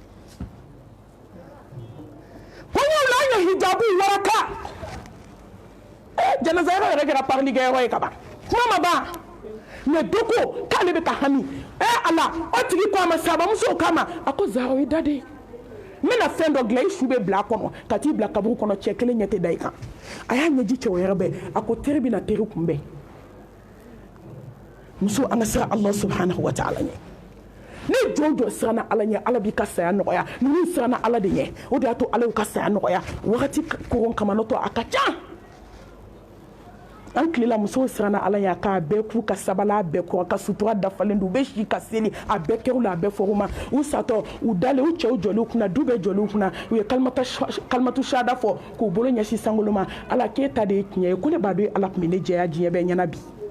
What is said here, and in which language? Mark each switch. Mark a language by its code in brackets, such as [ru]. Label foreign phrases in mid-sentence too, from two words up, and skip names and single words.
[bm] kɔɲɔw la an ye hijabu waraka janazayɔrɔ yɛrɛ kɛra parlikɛyɔrɔ ye ka ban kuma ma ban mɛ dɔ ko k'ale bɛ ka hami ala o tigi ko a ma sabamusow k'a ma a ko zahra i da de n bɛna fɛn dɔ dilan i su bɛ bila a kɔnɔ ka t'i bila kaburu kɔnɔ cɛ kelen ɲɛ tɛ da i kan a y'a ɲɛji cɛ wɛrɛ bɛɛ a ko teri bɛna teri kunbɛn muso an ka siran [ar] الله سبحانه وتعالى [bm] ɲɛ ne jɔn jɔn siranna ala ɲɛ ala b'i ka saya nɔgɔya ninnu siranna ala de ɲɛ o de y'a to ala y'u ka saya nɔgɔya wagati koron kama n'o tɛ a ka ca an tilela musow siranna ala ɲɛ k'a bɛɛ k'u ka sabala bɛɛ kɔrɔ ka sutura dafalen don u bɛ si ka seli a bɛɛ kɛr'u la a bɛɛ fɔr'u ma u satɔ u dalen u cɛw jɔliw kunna du bɛɛ jɔliw kunna u ye [ar] كلمة الشهادة [bm] fɔ k'u bolo ɲɛsin sankolo ma ala k'e ta de ye tiɲɛ ye ko ne b'a dɔn ala tun bɛ ne jɛya diɲɛ bɛɛ ɲɛna bi